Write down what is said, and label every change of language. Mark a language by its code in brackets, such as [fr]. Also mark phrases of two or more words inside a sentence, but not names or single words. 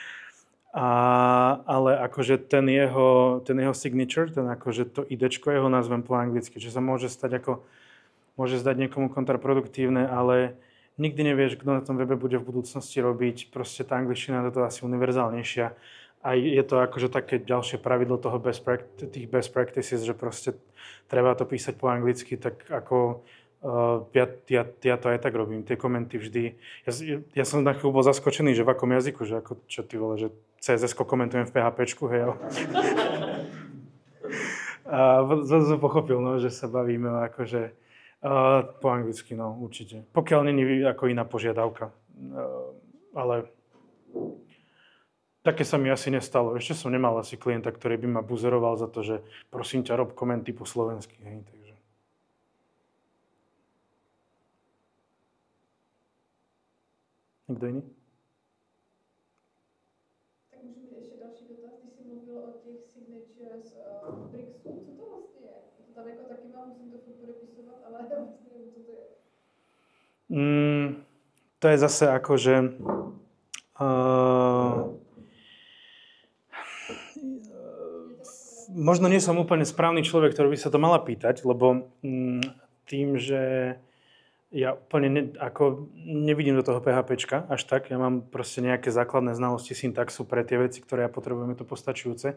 [sk] Ale akože ten jeho signature, ten akože to idečko jeho nazvem po anglicky, čo sa môže zdať niekomu kontraproduktívne, ale nikdy nevieš, kto na tom webe bude v budúcnosti robiť, proste tá angličtina je to asi univerzálnejšia. A je to akože také ďalšie pravidlo toho tých [en] best practices, [sk] že proste treba to písať po anglicky, tak ako ja to aj tak robím, tie komenty vždy. Ja som na chvíľu bol zaskočený, že v akom jazyku, že ako, čo ty vole, že CSS-ko komentujem v PHPčku, hej. A zase som pochopil, no, že sa bavíme akože po anglicky, no určite. Pokiaľ není ako iná požiadavka, ale také sa mi asi nestalo. Ešte som nemal asi klienta, ktorý by ma buzeroval za to, že prosím ťa, rob komenty po slovensky. Hej, takže. Niekto iný? [cs] Tak můžu mít ještě další dotaz, když jsi mluvil o těch signatures Brixu, co to vlastně je? To tam jako taky mám, musím to furt podepisovat, ale vlastně nevím, co to je. [sk] To je zase ako, že možno nie som úplne správny človek, ktorý by sa to mala pýtať, lebo tým, že ja úplne nevidím do toho PHPčka až tak, ja mám proste nejaké základné znalosti syntaxu pre tie veci, ktoré ja potrebujem, je to postačujúce.